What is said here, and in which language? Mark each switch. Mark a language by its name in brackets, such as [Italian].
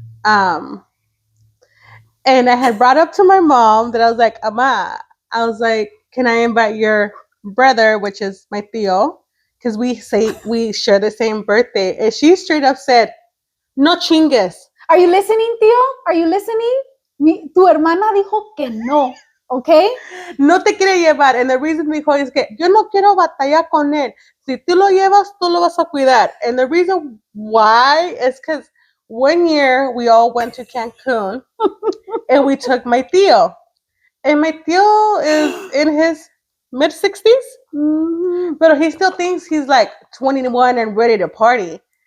[English] And I had brought up to my mom that I was like, Ama, I was like, can I invite your brother, which is my tío, because we share the same birthday. And she straight up said, [Spanish] no chingues. [English] Are you listening, tío? Are you listening? [Spanish] Tu hermana dijo que no, ¿ok? No te quiere llevar. [English] And the reason [Spanish] dijo es que yo no quiero batallar con él. Si tú lo llevas, tú lo vas a cuidar. [English] And the reason why is because one year we all went to Cancun and we took my tío. And my tío is in his mid-60s. Mm-hmm. But he still thinks he's like 21 and ready to party.